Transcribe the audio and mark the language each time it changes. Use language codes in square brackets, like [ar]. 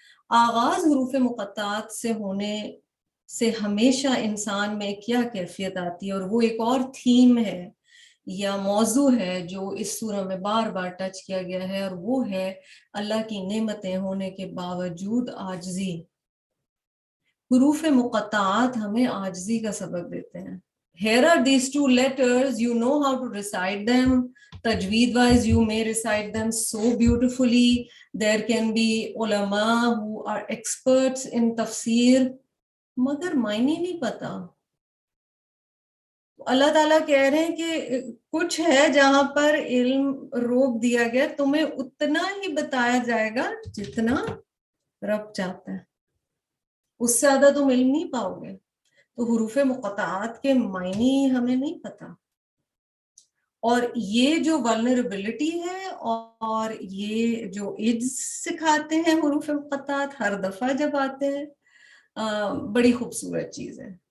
[ur] آغاز حروف مقطعات سے ہونے سے ہمیشہ انسان میں کیا کیفیت آتی ہے، اور وہ ایک اور تھیم ہے یا موضوع ہے جو اس سورہ میں بار بار ٹچ کیا گیا ہے، اور وہ ہے اللہ کی نعمتیں ہونے کے باوجود عاجزی. حروف مقطعات ہمیں عاجزی کا سبق دیتے ہیں. [en] Here are these two letters, you know how to recite them. Tajweed wise you may recite them so beautifully. There can be ulama who are experts in tafsir, [ur] مگر معنی نہیں پتا. اللہ تعالیٰ کہہ رہے ہیں کہ کچھ ہے جہاں پر علم روک دیا گیا، تمہیں اتنا ہی بتایا جائے گا جتنا رب چاہتا ہے، اس سے زیادہ تم علم نہیں پاؤ گے. تو حروف مقطعات کے معنی ہمیں نہیں پتا، اور یہ جو ولنریبلٹی ہے اور یہ جو عجز سکھاتے ہیں حروف مقطعات ہر دفعہ جب آتے ہیں، بڑی خوبصورت چیز ہے.